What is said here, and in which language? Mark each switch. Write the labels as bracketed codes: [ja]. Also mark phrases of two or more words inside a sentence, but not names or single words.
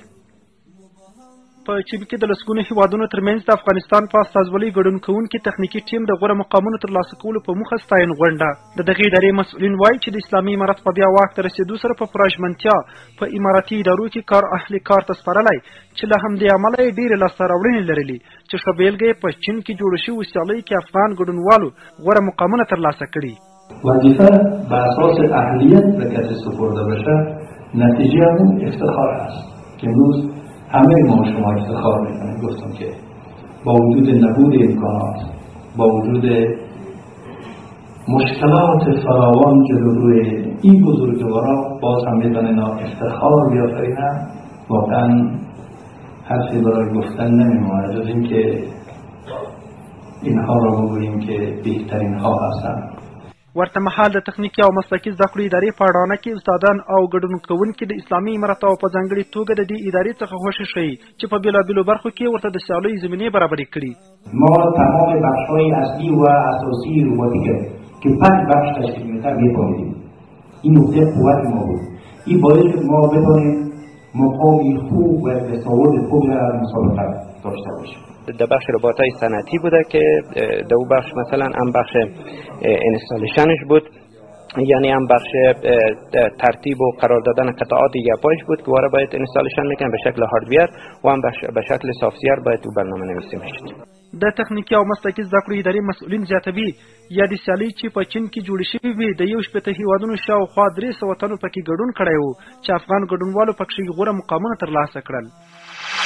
[ps] په چین کې د لسګونو هیوادونو ترمنځ د افغانستان په استازولۍ ګډون کوونکي تخنیکي ټیم د غوره مقامونو ترلاسه کولو په موخه ستاین غونډه د دغې ادارې مسؤلین وایي چې د اسلامي امارت په بیا واک ته رسېدو سره په پوره ژمنتیا په اماراتي ادارو کې کار اهل کار ته سپارلی چې له همدې امله یې ډېرې لاسته راوړنې لرلي چې ښه بېلګه یې په چین کې جوړو شویو سیالیو کې افغان ګډونوالو غوره مقامونه ترلاسه کړي. [fa] وظیفه بر اساس اهلیت به کسی سپرده بشه نتیجه اون افتخار است که امروز همه ما شما افتخار میکنیم. گفتم که با وجود نبود امکانات، با وجود مشکلات فراوان جلوی این بزرگوارا باز هم میتونن افتخار بیافرینن. واقعا حرفی برای گفتن نمیمونه جز اینکه اینها را بگوییم که بهترین ها هستند. [ps] ورته مهال د تخنیکي او مسلکي زده کړو ادارې په اډانه کې استادان او ګډون کوونکي د اسلامي امارت او په ځانګړې توګه د دې ادارې څخه خوښ شوي چې په بېلابېلو برخو کې ورته د سیالیو زمینې برابرې کړي. [fa] ما تمام بخش‌های اصلی و اساسی روباتیک که 5 بخش تشکیل می‌دهد می‌فهمیدیم. این نکته قوت ما بود. این باعث شد ما بتوانیم مقامی خوب و تصاویر خوب در مسابقه داشته باشیم. در بخش رباتای صنعتی بوده که در اون بخش مثلا هم بخش انستالیشنش بود، یعنی هم بخش ترتیب و قرار دادن قطعات گپایش بود که وارد باید انستالیشن میکنن به شکل هاردویر و هم به شکل سافتویر باید تو برنامه نویسی میشد. [ps] د تخنیکي او مسلکي زده کړو ادارې مسؤلین زیاتوي یا د سیالۍ چې په چین کې جوړې شوې وي د یو شپېته هیوادونو شاوخوا 300 تنو پکې ګډون کړی و چې افغان ګډونوالو پکښې غوره مقامونه ترلاسه کړل.